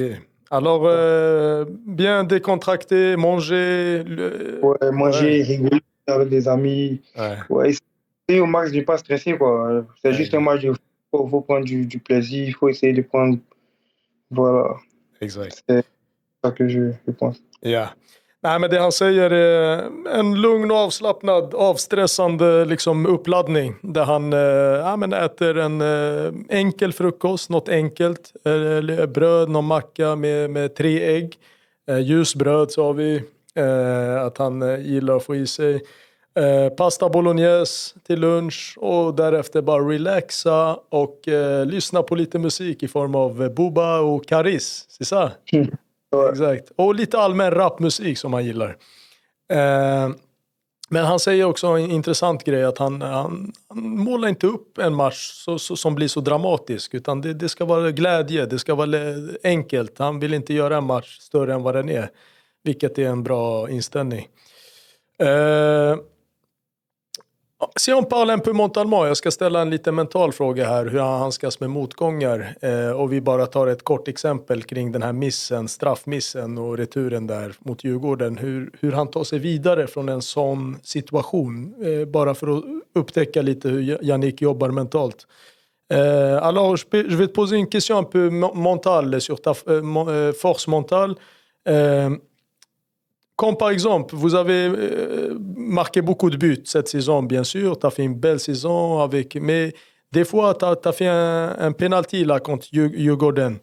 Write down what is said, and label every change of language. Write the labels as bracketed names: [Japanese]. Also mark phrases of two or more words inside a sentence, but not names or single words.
[French] Alors, bien décontracté, manger. Ouais, Ouais. manger, rigoler avec des amis. Ouais. Ouais, essayer au max de ne pas stresser, quoi. C'est juste un Exact. match, faut prendre du plaisir, il faut essayer de prendre. Voilà, [Swedish] Exakt. [French] c'est ça que je pense. [Swedish] Ja. Nej, men det han säger är en lugn och avslappnad, avstressande liksom uppladdning där han ja, men äter en enkel frukost, något enkelt, bröd, någon macka med 3 ägg, ljusbröd sa vi att han gillar att få i sig. Pasta bolognese till lunch och därefter bara relaxa och lyssna på lite musik i form av Booba och Karis, [French] c'est ça? Ouais. [Swedish] Exakt. Och lite allmän rapmusik som han gillar. Men han säger också en intressant grej att han målar inte upp en match som blir så dramatisk utan det ska vara glädje, det ska vara enkelt. Han vill inte göra en match större än vad den är, vilket är en bra inställning. [French] Si on parle un peu mentalement, [Swedish] jag ska ställa en lite mental fråga här, hur han handskas med motgångar och vi bara tar ett kort exempel kring den här missen, straffmissen och returen där mot Djurgården, hur han tar sig vidare från en sån situation, bara för att upptäcka lite hur Yannick jobbar mentalt. [French] Alors, je vais te poser une question un peu mentale sur ta force mentale. Comme par exemple, vous avez marqué beaucoup de buts cette saison, bien sûr. Tu as fait une belle saison mais des fois, tu as fait un penalty là, contre Djurgården.